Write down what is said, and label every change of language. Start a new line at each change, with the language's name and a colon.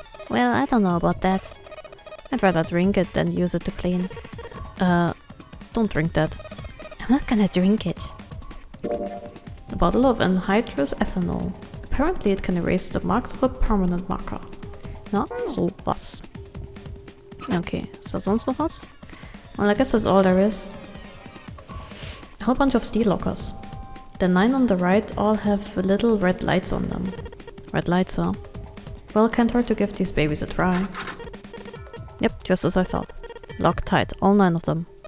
English: Well, I don't know about that. I'd rather drink it than use it to clean. Don't drink that. I'm not gonna drink it. A bottle of anhydrous ethanol. Apparently it can erase the marks of a permanent marker.
German: Na, so was. Okay, ist da sonst noch was?
English: Well, I guess that's all there is. A whole bunch of steel lockers. The 9 on the right all have little red lights on them. Red lights, huh? Well, can't hurt to give these babies a try. Yep, just as I thought. Locked tight, all 9 of them.